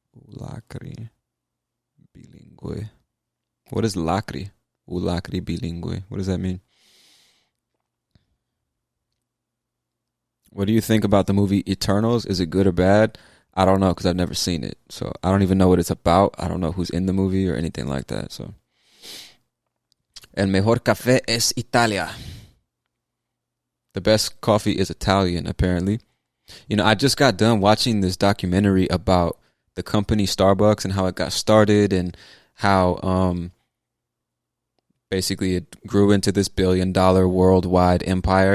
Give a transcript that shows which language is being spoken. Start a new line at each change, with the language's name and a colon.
English: Lacri bilingue. What is lacri? Lacri bilingue. What does that mean? What do you think about the movie Eternals? Is it good or bad? I don't know because I've never seen it. So I don't even know what it's about. I don't know who's in the movie or anything like that.
Spanish: So, El mejor café es Italia.
English: The best coffee is Italian, apparently. You know, I just got done watching this documentary about the company Starbucks and how it got started and how basically it grew into this $1 billion worldwide empire.